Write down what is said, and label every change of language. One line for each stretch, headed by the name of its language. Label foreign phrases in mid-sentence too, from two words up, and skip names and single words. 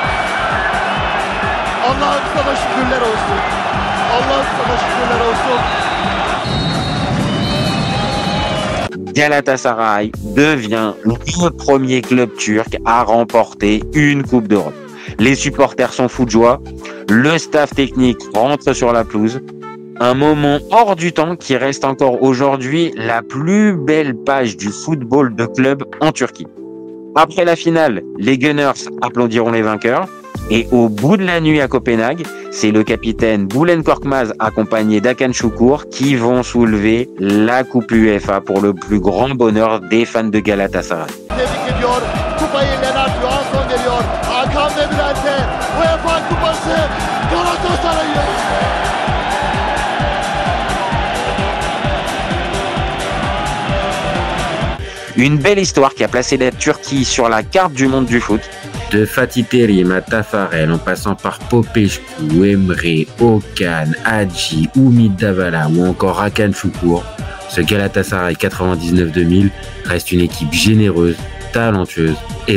Turkish: Allah'ım sana şükürler olsun. Allah'ım sana şükürler olsun.
French: Galatasaray devient le premier club turc à remporter une Coupe d'Europe. Les supporters sont fous de joie, le staff technique rentre sur la pelouse. Un moment hors du temps qui reste encore aujourd'hui la plus belle page du football de club en Turquie. Après la finale, les Gunners applaudiront les vainqueurs. Et au bout de la nuit à Copenhague, c'est le capitaine Bülent Korkmaz accompagné d'Hakan Şükür qui vont soulever la Coupe UEFA pour le plus grand bonheur des fans de Galatasaray.
Turkish: Tebrik ediyor. Kupayı Lennart Johansson veriyor. Hakan ve Bülent'e UEFA Kupası Galatasaray'ı.
French: Une belle histoire qui a placé la Turquie sur la carte du monde du foot. De Fatih Terim à Tafarel, en passant par Popescu, Emre, Okan, Hadji, Umit Davala ou encore Hakan Şükür, ce Galatasaray 99-2000 reste une équipe généreuse, talentueuse et audacieuse.